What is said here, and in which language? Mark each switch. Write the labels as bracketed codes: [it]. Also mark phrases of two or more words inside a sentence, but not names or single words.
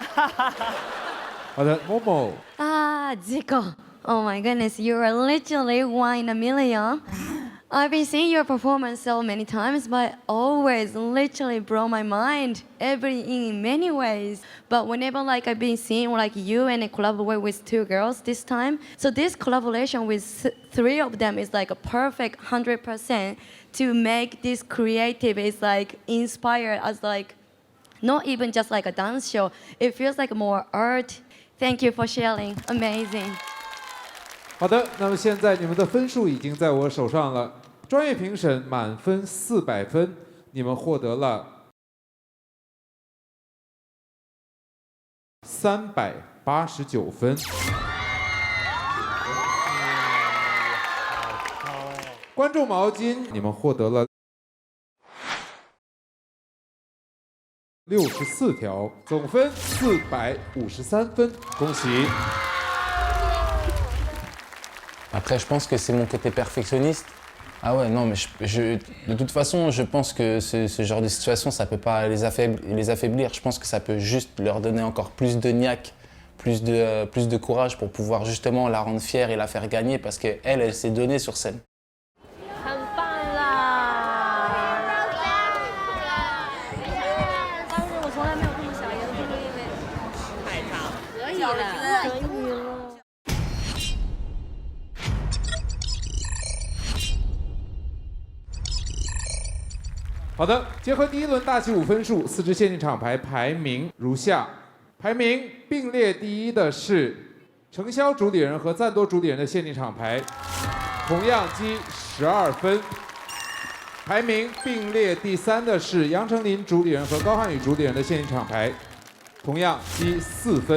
[zh] 好的，某某。 [en] Zico. Oh my goodness, you are literally 1 in a million. I've been seeing your performance so many times, but always literally blow my mind in many ways. But whenever I've been seeing you and collaborate with 2 girls this time, so this collaboration with 3 of them is a perfect 100% to make this creative is inspired as not even just a dance show. It feels like more art. Thank you for sharing. Amazing. [zh] 好的，那么现在你们的分数已经在我手上了。专业评审满分400分，你们获得了389分。观众毛巾，你们获得了64条，总分453分，恭喜！ [fr] Après, je pense que c'est mon côté perfectionniste. Ah ouais, non, mais de toute façon, je pense que ce genre de situation, ça peut pas les affaiblir. Je pense que ça peut juste leur donner encore plus de niaque, plus de courage pour pouvoir justement la rendre fière et la faire gagner parce qu'elle, elle s'est donnée sur scène. [zh] 很棒啦！当时我从来没有这么想，也是因为太长，可以了。好的，结合第1轮大起舞分数，4支限定厂牌排名如下：排名并列第1的是承销主理人和赞多主理人的限定厂牌，同样积12分；排名并列第3的是杨丞琳主理人和高瀚宇主理人的限定厂牌，同样积4分。